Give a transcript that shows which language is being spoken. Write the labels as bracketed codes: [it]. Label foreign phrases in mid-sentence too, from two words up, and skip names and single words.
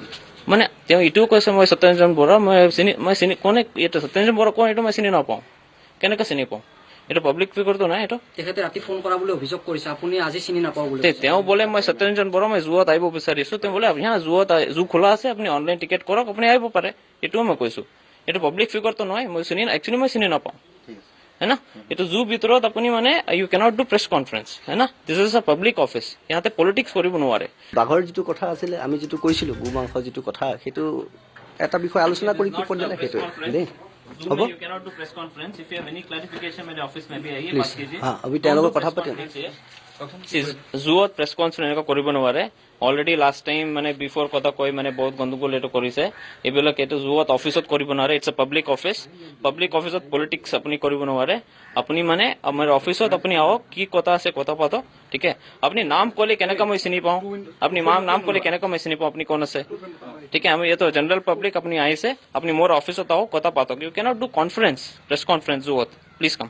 [as] মানে তেওঁ ইটোও কৈছে মই সত্যৰঞ্জন বৰা মই চিনি কোনে এইটো সত্যৰঞ্জন বৰা কোন এইটো মই চিনি নাপাওঁ কেনেকৈ চিনি পাওঁ এইটো [en] public figureটো [as] নাই এইটো তেখেতে ৰাতি ফোন কৰা বুলি অভিযোগ কৰিছে আপুনি আজি চিনি নাপাওঁ বুলি তেওঁ বোলে মই সত্যৰঞ্জন বৰা মই জুৱত আহিব বিচাৰিছো তেওঁ বোলে জুৱত জু খোলা আছে আপুনি [en] online ticket [as] কৰক আপুনি আহিব পাৰে এইটোও মই কৈছো এইটো [en] public figureটো [as] নহয় মই একচুৱেলি মই চিনি নাপাওঁ [hi] है ना ये तो जू [as] ভিতৰত আপুনি মানে [en] you cannot do press conference [hi] है ना [en] this is a public office [as] ইয়াতে পলিটিক্স কৰিব নোৱাৰে বাঘৰ যিটো কথা আছিলে আমি যিটো কৈছিলো গু মাংস যিটো কথা সেইটো এটা বিষয় আলোচনা কৰি কি পৰ্যায়লৈ সেইটো দেই হ'ব [en] You cannot do press conference. If you have any clarification, my office may be here. Please. [as] अभी তেওঁলোকৰ কথা পাতিম জুৱত [en] press conference [as] এনেকুৱা কৰিব নোৱাৰে [en] already last time [as] মানে বিফৰ কথা কৈ মানে বহুত গণ্ডগোল এইটো কৰিছে এইবিলাক এইটো জুৱত অফিচত কৰিব নোৱাৰে [en] it's a public officeত [as] পলিটিক্স আপুনি কৰিব নোৱাৰে আপুনি মানে আমাৰ অফিচত আপুনি আহক কি কথা আছে কথা পাতক ঠিক আছে আপুনি নাম ক'লে কেনেকৈ মই চিনি পাওঁ আপুনি নাম ক'লে কেনেকৈ মই চিনি পাওঁ আপুনি কোন আছে ঠিক আছে আমি এইটো [en] general public [as] আপুনি আহিছে আপুনি মোৰ অফিচত আহক কথা পাতক [en] you cannot do press conference [as] জুৱত [en] please come